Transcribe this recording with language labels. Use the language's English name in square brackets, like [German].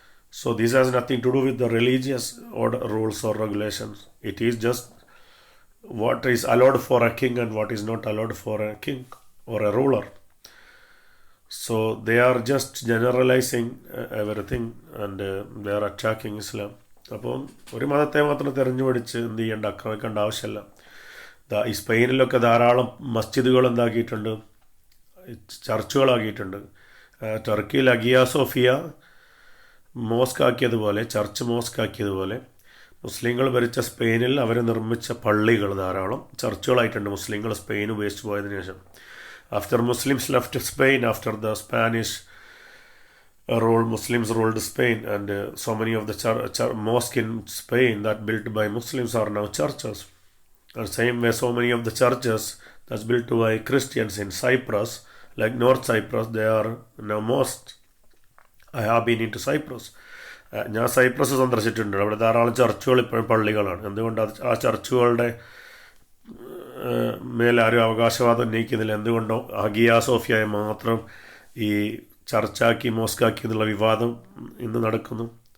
[English] So this has nothing to do with the religious order, rules or regulations. It is just what is allowed for a king and what is not allowed for a king or a ruler. So they are just generalizing everything, and they are attacking Islam. [Malayalam] അപ്പം ഒരു മതത്തെ മാത്രം തിരഞ്ഞു പിടിച്ച് എന്ത് ചെയ്യേണ്ട, ആക്രമിക്കേണ്ട ആവശ്യമില്ല. ഈ സ്പെയിനിലൊക്കെ ധാരാളം മസ്ജിദുകൾ എന്താക്കിയിട്ടുണ്ട്, ചർച്ചുകളാക്കിയിട്ടുണ്ട്. ടർക്കിയിൽ അഗിയ സോഫിയ മോസ്ക് ആക്കിയതുപോലെ, ചർച്ച് മോസ്ക് ആക്കിയതുപോലെ മുസ്ലിങ്ങൾ ഭരിച്ച സ്പെയിനിൽ അവർ നിർമ്മിച്ച പള്ളികൾ ധാരാളം ചർച്ചുകളായിട്ടുണ്ട്. മുസ്ലിങ്ങൾ സ്പെയിൻ ഉപേക്ഷിച്ച് പോയതിനു ശേഷം, [English] after Muslims left Spain, after the Spanish Muslims ruled Spain, and so many of the mosques in Spain that built by Muslims are now churches. And same way, so many of the churches that's built by Christians in Cyprus, like North Cyprus, they are now most. I have been into Cyprus. [Malayalam] ഞാൻ Cyprus സന്ദർശിച്ചിട്ടുണ്ട്. അവിടെ ധാരാളം ചർച്ചുകൾ ഇപ്പോഴും പള്ളികളാണ്. എന്തുകൊണ്ട് ആ ചർച്ചുകളുടെ മേലാരും അവകാശവാദം ഉന്നയിക്കുന്നില്ല? എന്തുകൊണ്ടോ Hagia സോഫിയയെ മാത്രം ഈ ചർച്ചാക്കി മോസ്കാക്കി എന്നുള്ള വിവാദം ഇന്ന് നടക്കുന്നു.